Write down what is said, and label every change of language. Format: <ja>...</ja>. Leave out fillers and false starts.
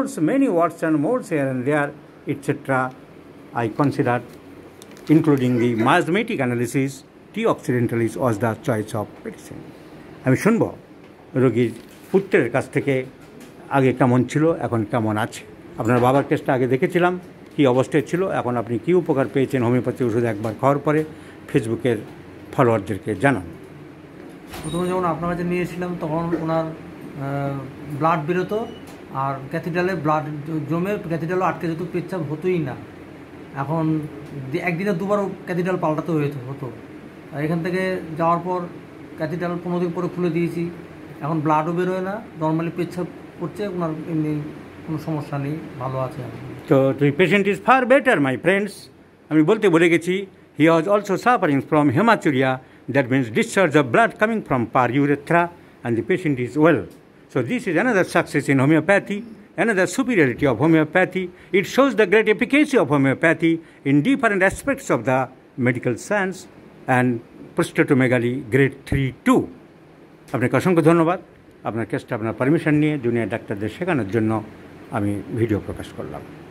<en>Many warts and moles here and there, etc. I considered, including the miasmatic analysis, T. occidentalis was the choice of medicine.</en> <bn>আমি শুনব রোগীর পুত্রের কাছ থেকে আগে কেমন ছিল, এখন কেমন আছে। আপনার বাবার কেসটা আগে দেখেছিলাম কী অবস্থায় ছিল, এখন আপনি কী উপকার পেয়েছেন হোমিওপ্যাথি ওষুধ একবার খাওয়ার পরে, ফেসবুকের ফলোয়ারদেরকে জানান। প্রথমে যখন আপনার কাছে নিয়েছিলাম তখন ওনার ব্লাড বেরোতো, আর ক্যাথিড্রালে ব্লাড জমে ক্যাথিড্রালও আটকে যেত, পেচ্ছাপ হতোই না। এখন একদিনে দুবারও ক্যাথিড্রাল পাল্টাতে হতো। আর এখান থেকে যাওয়ার পর ক্যাথিড্রাল 15 দিন পরে খুলে দিয়েছি, এখন ব্লাডও বেরোয় না, নর্মালি পেচ্ছাপ করছে, ওনার এমনি কোনো সমস্যা নেই, ভালো আছে।</bn> <en>তো the patient is far better, my friends.</en> <bn>আমি বলতে ভুলে গেছি,</bn> <en>he was also suffering from hematuria, that means discharge of blood coming from per urethra, and the patient is well. So this is another success in homeopathy, another superiority of homeopathy. It shows the great efficacy of homeopathy in different aspects of the medical science and prostatomegaly grade 3-2.</en> <bn>আপনাকে অসংখ্য ধন্যবাদ। আপনার কেসটা আপনার permission নিয়ে junior ডাক্তারদের শেখানোর জন্য আমি ভিডিও প্রকাশ করলাম।</bn>